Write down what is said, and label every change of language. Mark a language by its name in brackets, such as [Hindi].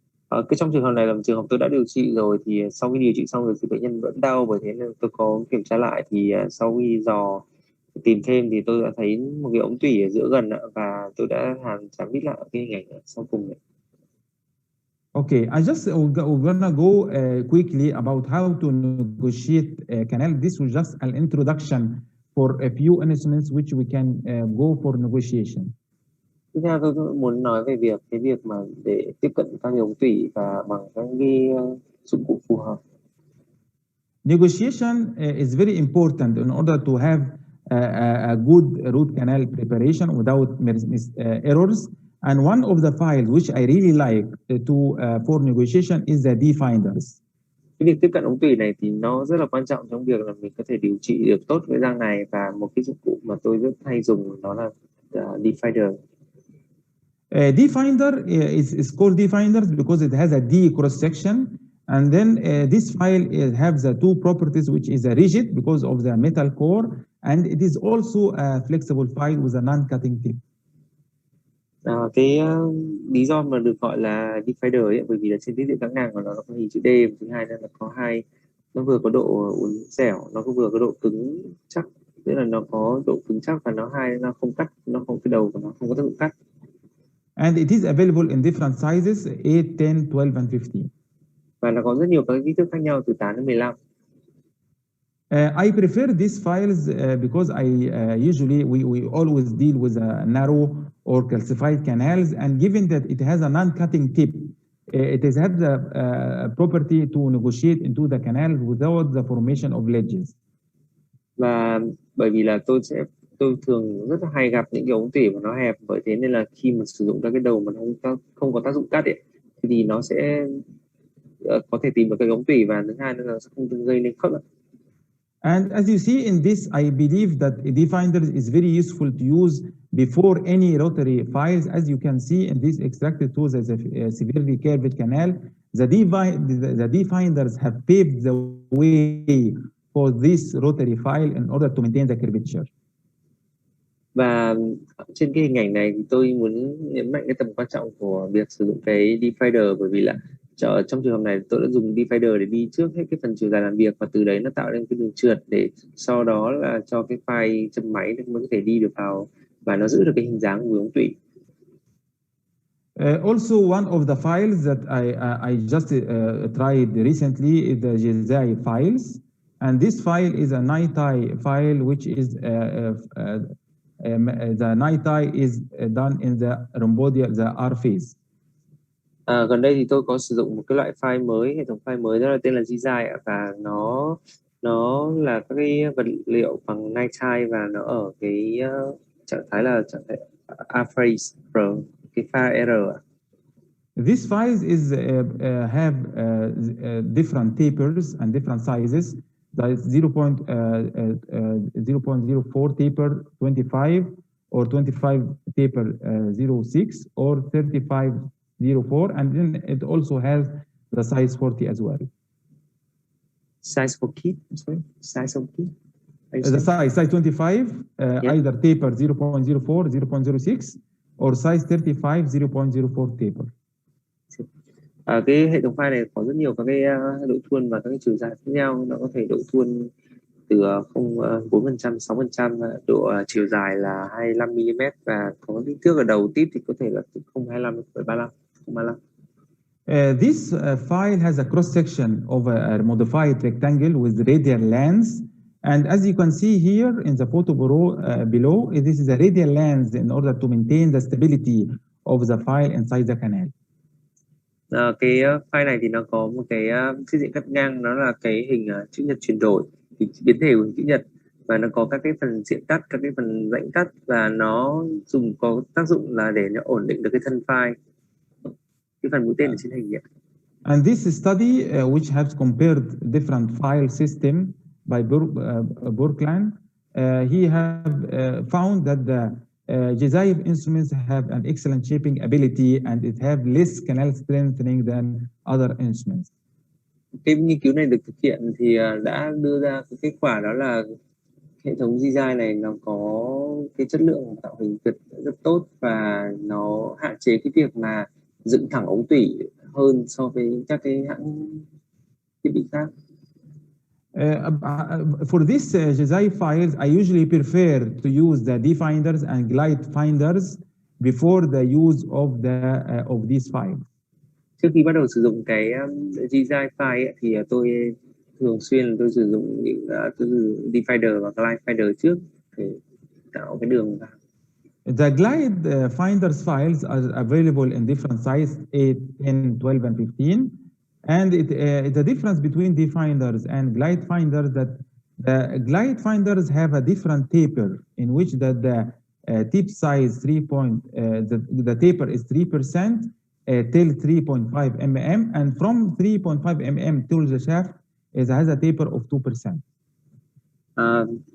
[Vietnamese] Trong trường hợp này là trường hợp tôi đã điều trị rồi, thì sau khi điều trị xong rồi thì bệnh nhân vẫn đau, bởi thế nên tôi có kiểm tra lại, thì sau khi tìm thêm thì tôi đã thấy một cái ống tủy ở giữa gần, và tôi đã chạm đít lại cái hình ảnh sau cùng này. [English] Okay, I just gonna go quickly about how to negotiate a canal. This was just an introduction for a few instruments which we can go for negotiation. [Vietnamese] Tiếp theo tôi muốn nói về cái việc mà để tiếp cận các cái ống tủy và bằng các cái dụng cụ phù hợp. [English] Negotiation is very important in order to have a good root canal preparation without errors. And one of the files which I really like for negotiation is the D-finders. [Vietnamese] Cái việc tiếp cận ống tủy này thì nó rất là quan trọng trong việc là mình có thể điều trị được tốt với răng này, và một cái dụng cụ mà tôi rất hay dùng đó là D-finder. [English] D-finder is called D-finders because it has a D cross section, And then this file has the two properties, which is a rigid because of the metal core, and it is also a flexible file with a non-cutting tip. [Vietnamese] Cái lý do mà được gọi là divider ấy, bởi vì là trên tiết diện các ngang của nó có hình chữ D, và thứ hai là có nó vừa có độ uốn dẻo, nó cũng vừa có độ cứng chắc, tức là nó có độ cứng chắc và nó không cắt, nó không, cái đầu của nó không có tác dụng cắt. [English] And it is available in different sizes, 8, 10, 12, and 15. [Vietnamese] Và nó có rất nhiều các kích thước khác nhau từ 8 đến 15. [English] I prefer these files because usually we always deal with narrow or calcified canals, and given that it has a non-cutting tip, it has the property to negotiate into the canal without the formation of ledges. [Vietnamese] Và bởi vì là tôi thường rất là hay gặp những cái ống tủy mà nó hẹp, bởi thế nên là khi mà sử dụng các cái đầu mà không có tác dụng cắt ấy, thì nó sẽ có thể tìm được cái ống tủy, và thứ hai là nó sẽ không gây nên khớp. [English] And as you see in this, I believe that a definder is very useful to use before any rotary files. As you can see in this extracted tools as a severely curved canal, the definders have paved the way for this rotary file in order to maintain the curvature. [Vietnamese] Và trên cái hình ảnh này thì tôi muốn nhấn mạnh cái tầm quan trọng của việc sử dụng cái divider, bởi vì là trong trường hợp này tôi đã dùng divider để đi trước hết cái phần chiều dài làm việc, và từ đấy nó tạo nên cái đường trượt để sau đó là cho cái file châm máy mới có thể đi được vào và nó giữ được cái hình dáng của ống tủy. [English] Also, one of the files that I just tried recently is the Jezai files, and this file is a NiTi file, which is the NiTi is done in the rhomboidal, the R phase. [Vietnamese] Gần đây thì tôi có sử dụng một cái loại file mới, hệ thống file mới, đó là tên là Jezai, và nó là các cái vật liệu bằng NiTi, và nó ở cái trạng thái R phase, cái file R. [English] These files have different tapers and different sizes. That is 0.04 taper 25, or 25 taper 06, or 35 04, and then it also has the size 40 as well. Size for kit, sorry, size of kit. The size 25, either taper 0.04, 0.06, or size 35, 0.04 taper. [Vietnamese] Cái hệ thống file này có rất nhiều các cái độ thuôn và các cái chiều dài khác nhau. Nó có thể độ thuôn từ 4%, 6%, độ chiều dài là 25 mm, và có kích thước ở đầu tip thì có thể là từ 0,25 đến 0,35. [English] This file has a cross section of a modified rectangle with radial lens, and as you can see here in the photo below, this is a radial lens in order to maintain the stability of the file inside the canal. [Vietnamese] Cái file này thì nó có một cái chiếc diện cắt ngang, nó là cái hình chữ nhật chuyển đổi, thì biến thể của hình chữ nhật, và nó có các cái phần diện cắt, các cái phần rãnh cắt, và nó có tác dụng là để nó ổn định được cái thân file, cái phần mũi tên ở trên hình vậy. [English] And this study, which has compared different file system by Burkland, he have found that the Jezai instruments have an excellent shaping ability, and it have less canal strengthening than other instruments. [Vietnamese] Cái nghiên cứu này được thực hiện thì đã đưa ra cái kết quả, đó là hệ thống Jezai này nó có cái chất lượng tạo hình rất tốt, và nó hạn chế cái việc mà dựng thẳng ống tủy hơn so với các cái hãng thiết bị khác. [English] For these Jezai files, I usually prefer to use the definders and glide finders before the use of these files. [Vietnamese] Trước khi bắt đầu sử dụng cái Jezai file ấy, thì tôi thường xuyên sử dụng những definder và glide finder trước để tạo cái đường vào. [English] The glide finders files are available in different sizes, 8, 10, 12, and 15. And the difference between definders and glide finders, that the glide finders have a different taper, in which the tip size the taper is 3% till 3.5 mm, and from 3.5 mm till the shaft has a taper of 2%.